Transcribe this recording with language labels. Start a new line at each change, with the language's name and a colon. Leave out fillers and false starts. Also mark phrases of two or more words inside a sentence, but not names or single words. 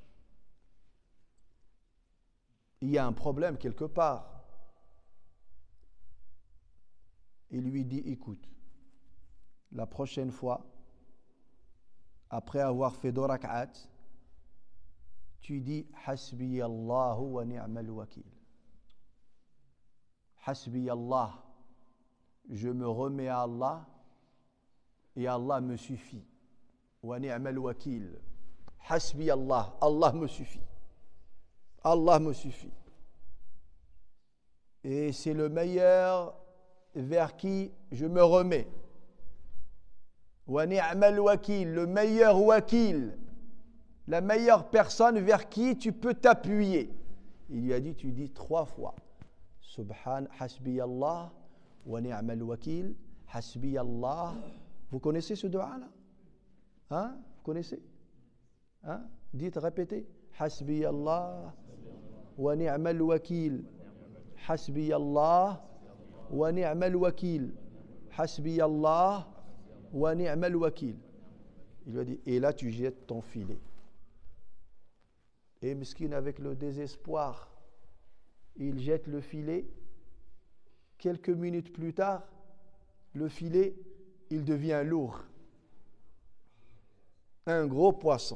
French: Il y a un problème quelque part. Il lui dit, écoute, la prochaine fois, après avoir fait 2 rak'at, tu dis
Arabic: حسبي الله ونعم الوكيل. حسبي الله,
French: je me remets à Allah et Allah me suffit.
Arabic: ونعم الوكيل. حسبي الله,
French: Allah me suffit. Allah me suffit. Et c'est le meilleur vers qui je me remets.
Arabic: ونعم الوكيل,
French: le meilleur wakil, la meilleure personne vers qui tu peux t'appuyer. Il lui a dit, tu dis 3 fois.
Arabic: Subhan, حسبي الله ونعم الوكيل حسبي الله.
French: Vous connaissez ce dua-là? Hein? Vous connaissez? Hein? Dites, répétez.
Arabic: حسبي الله ونعم الوكيل. حسبي الله ونعم الوكيل. حسبي الله ونعم الوكيل.
French: Il lui a dit, et là tu jettes ton filet. Et Miskin, avec le désespoir, il jette le filet. Quelques minutes plus tard, le filet, il devient lourd. Un gros poisson.